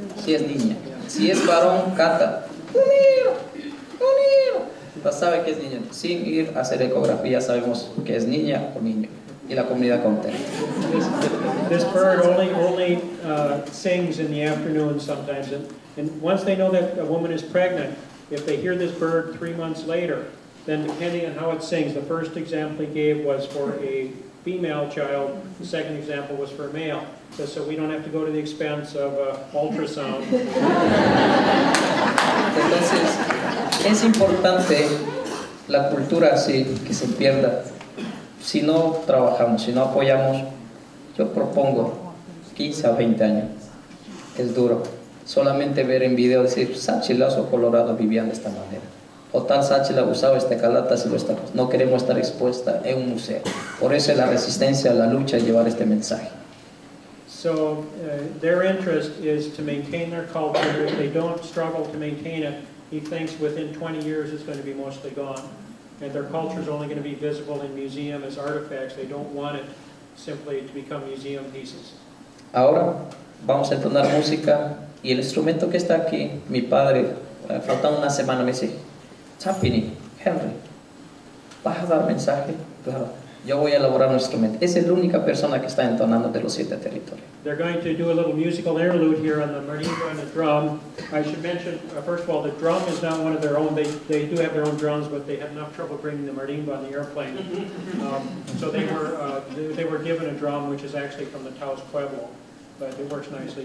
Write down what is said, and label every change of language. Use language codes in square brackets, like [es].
[es] si es niña. Si es varón, canta. Uniro, uniro. Ya sabe que es niña. Sin ir a hacer ecografía sabemos que es niña o niño. Y la comunidad contenta. [en] This bird only sings in the afternoon sometimes. And once they know that a woman is pregnant, if they hear this bird 3 months later, then depending on how it sings, the first example he gave was for a female child, the second example was for a male, just so we don't have to go to the expense of ultrasound. [es] Entonces, es importante la cultura así, que se pierda. Si no trabajamos, si no apoyamos, yo propongo 15 a 20 años. Es duro. Solamente ver en video decir, Tsachilas o Colorado vivían de esta manera. O tal Tsáchila usaba este calatas y esta cosa. No queremos estar expuesta en un museo. Por eso es la resistencia, la lucha y llevar este mensaje. [en] So their interest is to maintain their culture. If they don't struggle to maintain it, he thinks within 20 years it's going to be mostly gone. And their culture is only going to be visible in museum as artifacts. They don't want it simply to become museum pieces. [es] Ahora vamos a entonar música y el instrumento que está aquí, mi padre, faltando una semana me dice, Chapini, Hennry, ¿vas a dar mensaje? Claro, yo voy a elaborar un instrumento. Es la única persona que está entonando de los 7 territorios. [en] They're going to do a little musical interlude here on the marimba and the drum. I should mention, first of all, the drum is not one of their own. They do have their own drums, but they had enough trouble bringing the marimba on the airplane. So they were given a drum, which is actually from the Taos Pueblo, but it works nicely.